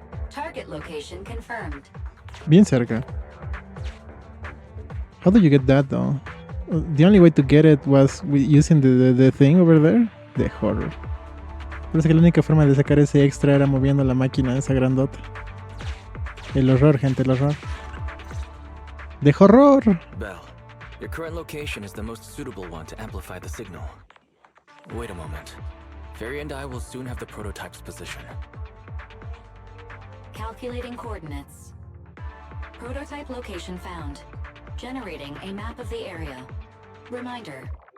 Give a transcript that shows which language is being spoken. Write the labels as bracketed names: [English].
[English] Target location confirmed. [Spanish] Bien cerca. [English] How do you get that though? The only way to get it was using the thing over there. The horror. [Spanish] Parece que la única forma de sacar ese extra era moviendo la máquina esa grandota. El horror, gente, el horror. ¡De horror! [English] Bell, your current location is the most suitable one to amplify the signal. Wait a moment. Fairy and I will soon have the prototype's position. Calculating coordinates. Prototype location found. Generating a map of the area. Reminder.